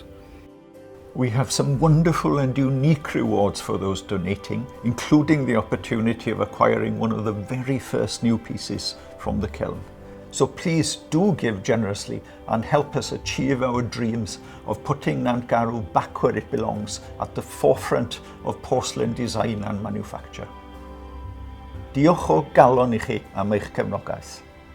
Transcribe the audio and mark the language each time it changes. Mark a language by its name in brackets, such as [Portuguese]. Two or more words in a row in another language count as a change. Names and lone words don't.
[English] We have some wonderful and unique rewards for those donating, including the opportunity of acquiring one of the very first new pieces from the kiln. So please do give generously and help us achieve our dreams of putting Nantgarw back where it belongs, at the forefront of porcelain design and manufacture. [Welsh] Diolch o galon I chi am eich cefnogaeth.